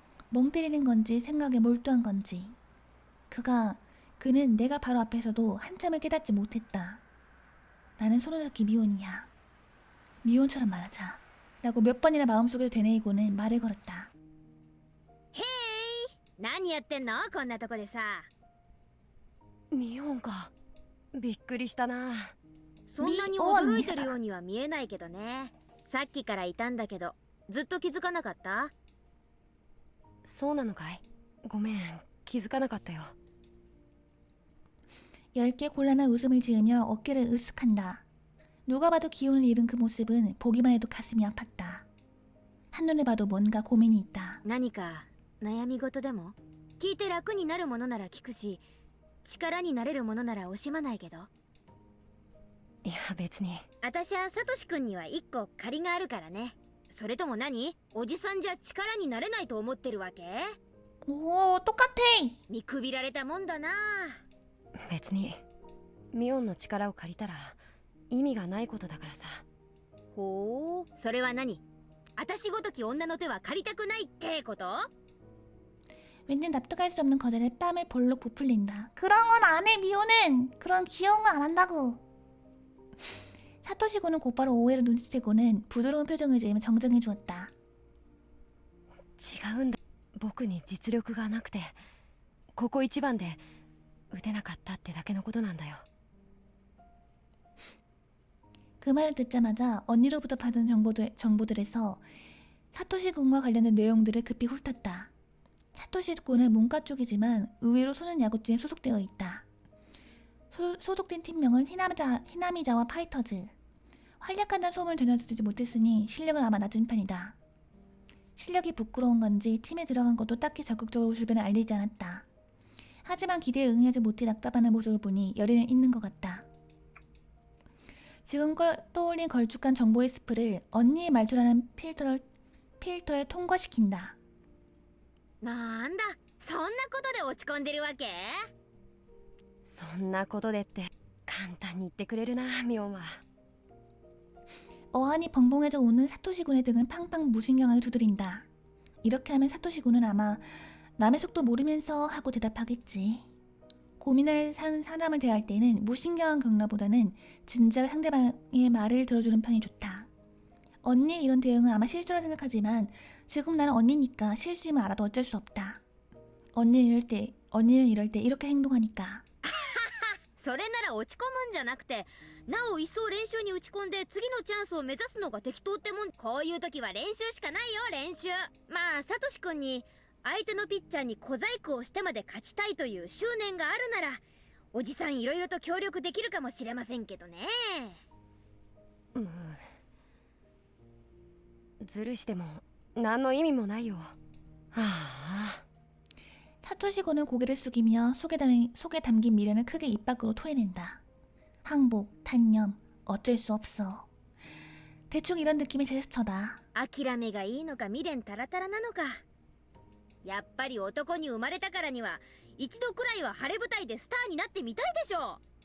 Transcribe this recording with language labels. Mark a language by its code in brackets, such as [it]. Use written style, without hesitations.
[ko] 멍 때리는 건지 생각에 몰두한 건지 그는 내가 바로 앞에서도 한참을 깨닫지 못했다. 나는 소노사키 미혼이야. 미혼처럼 말하자 라고 몇 번이나 마음속에서 되뇌이고는 말을 걸었다. [ja] 何やってんのこんなとこでさ。ミオンか。びっくりしたな。そんなに驚いてるようには見えないけどね。さっきからいたんだけどずっと気づかなかった？そうなのかい？ごめん、気づかなかったよ。 [ko] 얇게 곤란한 웃음을 지으며 어깨를 으쓱한다. 누가 봐도 기운을 잃은 그 모습은 보기만 해도 가슴이 아팠다. 한눈에 봐도 뭔가 고민이 있다. [ja] 何か悩み事でも？聞いて楽になるものなら聞くし、力になれるものなら惜しまないけど。いや別に。私はサトシ君には一個借りがあるからね。それとも何？おじさんじゃ力になれないと思ってるわけ？ [ko] 오, 똑같아. [ja] 見くびられたもんだな。別にミオンの力を借りたら意味がないことだからさ。ほう、それは何？私ごとき女の手は借りたくないってこと？ [ko] 왠지 납득할 수 없는 거절에 뺨을 볼록 부풀린다. 그런 건 안 해, 미호는. 그런 귀여운 거 안 한다고. 사토시군은 곧바로 오해를 눈치채고는 부드러운 표정을 지으며 정정해 주었다. [ja] 違うんだ。僕に実力がなくてここ一番で打てなかったってだけのことなんだよ。 [ko] 그 말을 듣자마자 언니로부터 받은 정보들에서 사토시군과 관련된 내용들을 급히 훑었다. 사토시군은 문과 쪽이지만 의외로 소년 야구팀에 소속되어 있다. 소속된 팀명은 히나미자와 파이터즈. 활약한다는 소문을 전혀 듣지 못했으니 실력은 아마 낮은 편이다. 실력이 부끄러운 건지 팀에 들어간 것도 딱히 적극적으로 주변에 알리지 않았다. 하지만 기대에 응하지 못해 낙답하는 모습을 보니 열의는 있는 것 같다. 지금껏 떠올린 걸쭉한 정보의 스프를 언니의 말투라는 필터에 통과시킨다. [ja] なんだ、そんなことで落ち込んでるわけ？そんなことでって簡単に言ってくれるな、ミオンは。 [ko] 어안이 벙벙해져 오는 사토시군의 등을 팡팡 무신경하게 두드린다. 이렇게 하면 사토시군은 아마 남의 속도 모르면서 하고 대답하겠지. 고민을 사는 사람을 대할 때는 무신경한 경라보다는 진작 상대방의 말을 들어주는 편이 좋다. 언니의 이런 대응은 아마 실수라 생각하지만 지금 나는 언니니까 실수임을 알아도 어쩔 수 없다. 언니는 이럴 때 이렇게 행동하니까. [ja] それなら落ち込むんじゃなくて、なお一層練習に打ち込んで次のチャンスを目指すのが適当ってもん。こういう時は練習しかないよ、練習。まあサトシ君に相手のピッチャーに小細工をしてまで勝ちたいという執念があるなら、おじさんいろいろと協力できるかもしれませんけどね。ずるしても何の意味もないよ。はあ。 [ko] 사토시군은 고개를 숙이며 속에 담긴 미련을 크게 입 밖으로 토해낸다. 항복, 단념, 어쩔 수 없어. 대충 이런 느낌의 제스처다. [ja] 諦めがいいのか未練タラタラなのか。やっぱり男に生まれたからには一度くらいは晴れ舞台でスターになってみたいでしょ。